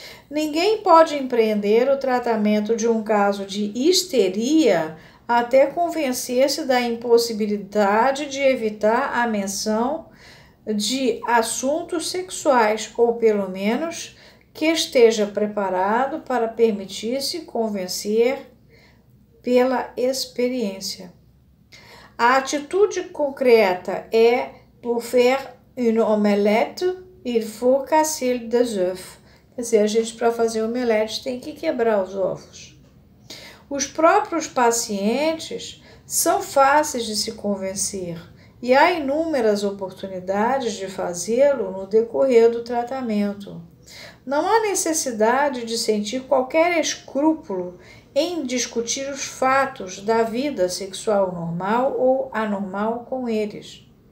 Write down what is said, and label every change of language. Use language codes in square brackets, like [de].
[pt] Ninguém pode empreender o tratamento de um caso de histeria até convencer-se da impossibilidade de evitar a menção de assuntos sexuais, ou pelo menos que esteja preparado para permitir-se convencer pela experiência. A atitude concreta é [fr] pour faire une omelette, il faut casser des œufs. [pt] Quer dizer, a gente, para fazer omelete, tem que quebrar os ovos. Os próprios pacientes são fáceis de se convencer e há inúmeras oportunidades de fazê-lo no decorrer do tratamento. Não há necessidade de sentir qualquer escrúpulo em discutir os fatos da vida sexual normal ou anormal com eles.